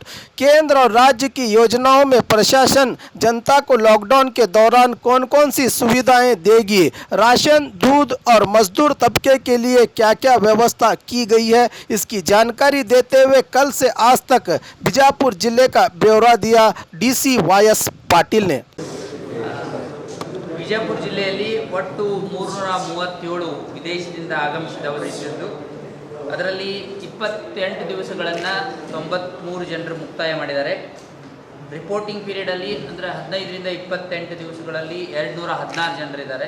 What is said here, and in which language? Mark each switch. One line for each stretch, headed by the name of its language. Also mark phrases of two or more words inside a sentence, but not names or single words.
Hindi: केंद्र और राज्य की योजनाओं में प्रशासन जनता को लॉकडाउन के दौरान कौन कौन सी सुविधाएं देगी, राशन, दूध और मजदूर तबके के लिए क्या क्या व्यवस्था की गई है, इसकी जानकारी देते हुए कल से आज तक बीजापुर जिले का ब्यौरा दिया डीसी वायस पाटिल ने।
Kannada: ವಿಜಯಪುರ ಜಿಲ್ಲೆಯಲ್ಲಿ ಒಟ್ಟು 337 ವಿದೇಶದಿಂದ ಆಗಮಿಸಿದವರಿದ್ದು, ಅದರಲ್ಲಿ 28 ದಿವಸಗಳನ್ನು 93 ಜನರು ಮುಕ್ತಾಯ ಮಾಡಿದ್ದಾರೆ. ರಿಪೋರ್ಟಿಂಗ್ ಪೀರಿಯಡಲ್ಲಿ ಅಂದರೆ 15ರಿಂದ 28 ದಿವಸಗಳಲ್ಲಿ 216 ಜನರಿದ್ದಾರೆ.